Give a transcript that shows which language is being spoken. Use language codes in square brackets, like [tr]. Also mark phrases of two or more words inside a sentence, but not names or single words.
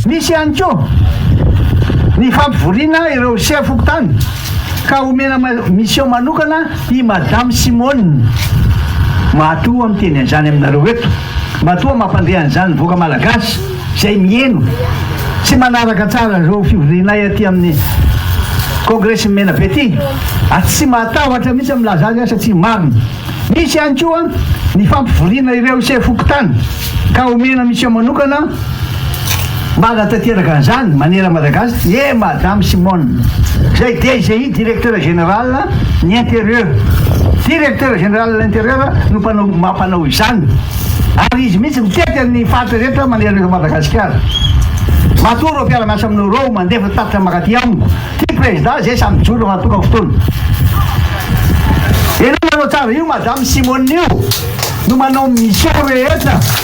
[mg] Misy ihany koa ny fampivoriana ireo se fokontany ka omena mission manokana i Madame Simone matoa amiteny an'izany aminareo eto matoa mampandeha an'izany voaka malagasy izay mieno tsy manaraka tsara zao fivorianay aty amin'ny kongresy Menabe ity tsy matahotra mihitsy milaza azy satria marina. Misy ihany koa ny fampivoriana ireo se fokontany ka omena mission manokana mba hanatanteraka an'izany manera Madagasikara Madame Simone zay dia izay [fr] directeur général [mg] ny [fr] intérieur directeur général de l'intérieur [mg] no mampanao izany ary izy mihitsy mitety amin'ny faritra rehetra manera Madagasikara. Matoa reo mpiara-miasa aminareo mandefa tatitra makaty amiko ty président zay samy jolo matoka fotoana ianao manao tsara io madame Simone io no manao mission rehetra